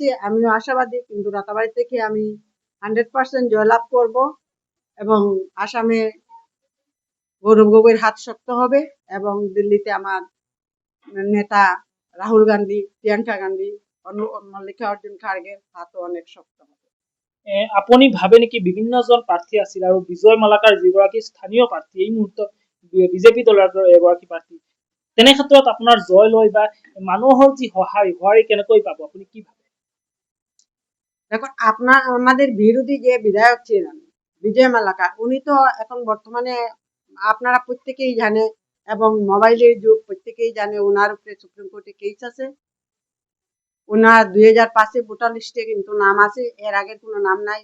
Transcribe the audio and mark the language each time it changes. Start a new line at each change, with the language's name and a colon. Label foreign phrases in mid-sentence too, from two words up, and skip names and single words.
Bangla: আমিও আশাবাদী, কিন্তু রাতাবাড়ি থেকে আমি 100% জয়লাভ করব এবং আসামে গৌরব গগৈর হাত শক্ত হবে এবং দিল্লিতে আমার নেতা রাহুল গান্ধী, প্রিয়াঙ্কা গান্ধী, মল্লিকাৰ্জুন খাৰ্গেৰ হাতও অনেক শক্ত হবে।
Assamese: আপুনি ভাবে নেকি বিভিন্নজন প্ৰাৰ্থী আছিল আৰু বিজয় মালাকাৰ যিগৰাকী স্থানীয় প্ৰাৰ্থী এই মুহূৰ্তত বিজেপি দলৰ এগৰাকী প্ৰাৰ্থী, তেনে ক্ষেত্ৰত আপোনাৰ জয় লয় বা মানুহৰ যি সঁহাৰি কেনেকৈ পাব, আপুনি কি ভাবে?
Bangla: দেখুন, আমাদের বিরোধী যে বিধায়ক ছিলেন বিজয় মালাকার, উনি তো এখন বর্তমানে আপনারা প্রত্যেকেই জানে এবং মোবাইলের যুগ, প্রত্যেকেই জানে ওনার উপরে
English: Supreme Court
Bangla: কেস আছে। ওনার 2005-এ
English: voter list
Bangla: কিন্তু নাম আছে, এর আগে কোনো নাম নাই।